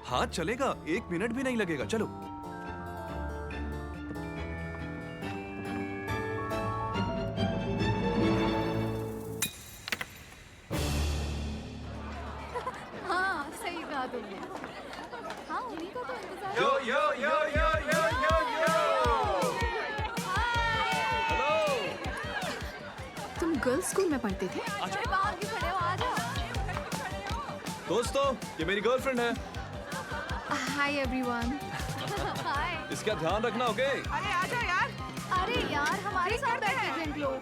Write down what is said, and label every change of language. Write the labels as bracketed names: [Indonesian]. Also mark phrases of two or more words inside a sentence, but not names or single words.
[Hindi] हाँ चलेगा, 1 मिनट भी नहीं लगेगा। चलो। हाँ, सही कहा तुमने। हाँ, उन्हीं का तो इंतजार। यो यो यो यो यो यो यो। हेलो। तुम गर्ल्स स्कूल में पढ़ते थे? अच्छा। खड़े हो, आ जाओ। दोस्तों, ये मेरी गर्लफ्रेंड है। [English] Hi everyone. Hi. [Hindi] इसका ध्यान रखना, ओके? अरे आ जाओ यार। अरे यार, हमारे साथ बैठ के ड्रिंक लो।